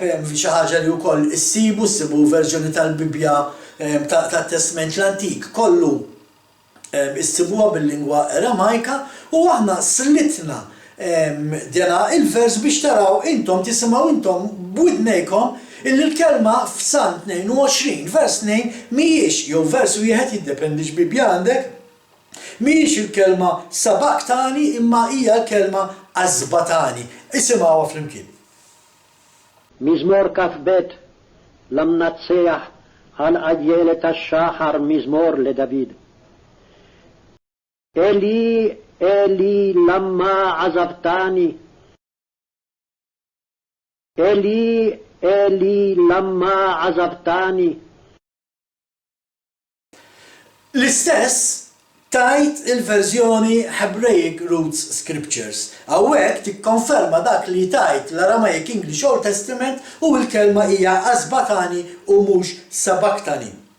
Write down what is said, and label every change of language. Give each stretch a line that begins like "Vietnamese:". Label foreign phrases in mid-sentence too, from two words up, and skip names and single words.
Maltese: hemm xi ħaġa li wkoll issibu verżjoni tal-Bibja tat-Testament l-Antik kollu issibuha bil-lingwa Aramajka u aħna slitna dena il-vers biex taraw intom tisimgħu intom b'widnejkom illi l-kelma f'Salm 22 vers 2 mhijiex jew vers wieħed jiddependi x'Bibja għandek, mhijiex il-kelma sabaktani imma hija l-kelma azbatani. Isimgħuha flimkien.
Hebrew: מזמור כ"ב למנצח על איילת השחר מזמור לדוד. אלי אלי למה עזבתני, אלי אלי למה עזבתני.
Maltese: L-istess tajt il-verżjoni Hebraic Roots Scriptures. Hawnhekk tikkonferma dak li tajt l-Aramaic English Old Testament u l-kelma hija azbatani u mhux sabaktani.